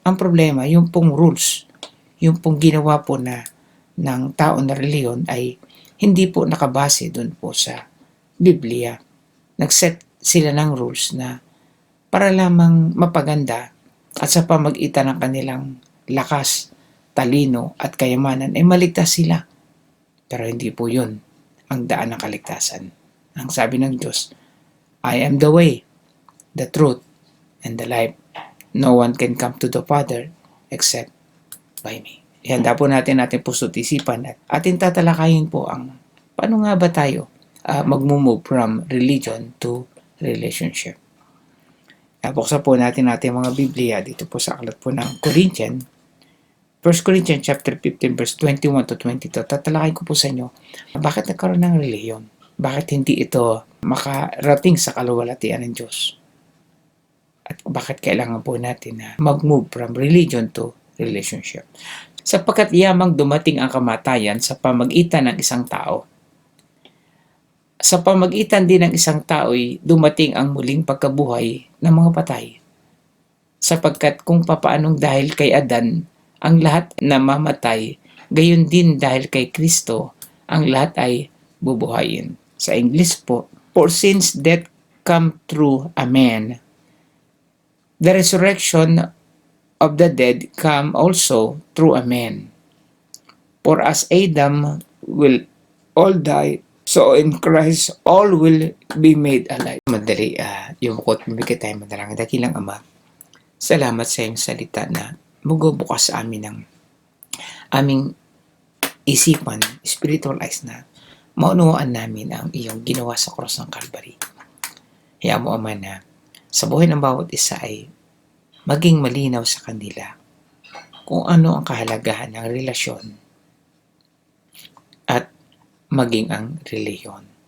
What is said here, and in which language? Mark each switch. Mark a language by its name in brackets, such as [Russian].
[Filipino] Ang problema, yung pong rules, yung pong ginawa po na ng tao na reliyon ay hindi po nakabase dun po sa Biblia. Nag-set sila ng rules na para lamang mapaganda at sa pamagitan ng kanilang lakas, talino at kayamanan ay maligtas sila. Pero hindi po yun ang daan ng kaligtasan. Ang sabi ng Diyos, [English] I am the way, the truth, and the life. No one can come to the Father except by me. [Filipino] Ihanda po natin puso't isipan at ating tatalakayin po ang paano nga ba tayo mag- [English] move from religion to relationship. [Filipino] Buksan po natin mga Biblia dito po sa aklat po ng Corinthians. 1 Corinthians chapter 15 verse 21 to 22. Tatalakayin ko po sa inyo bakit nagkaroon ng reliyon. Bakit hindi ito makarating sa kaluwalhatian ng Diyos. At bakit kailangan po natin na mag- [English] move from religion to relationship. [Filipino] Sapagkat yamang dumating ang kamatayan sa pamagitan ng isang tao. Sa pamagitan din ng isang tao ay dumating ang muling pagkabuhay ng mga patay. Sapagkat kung papaanong dahil kay Adan ang lahat na mamatay, gayon din dahil kay Kristo ang lahat ay bubuhayin. Sa English po, [English] for since death come through a man, the resurrection of the dead come also through a man. For as Adam will all die, so in Christ all will be made alive. [Filipino] Madali, yung quote, mabigay tayo madalangin. Dakilang Ama, salamat sa iyong salita na magbubukas sa amin ng aming isipan, [English] spiritual eyes [Filipino] na maunawaan namin ang iyong ginawa sa cross ng Calvary. Hayaan mo, Ama, na sa buhay ng bawat isa ay maging malinaw sa kanila kung ano ang kahalagahan ng relasyon at maging ang reliyon.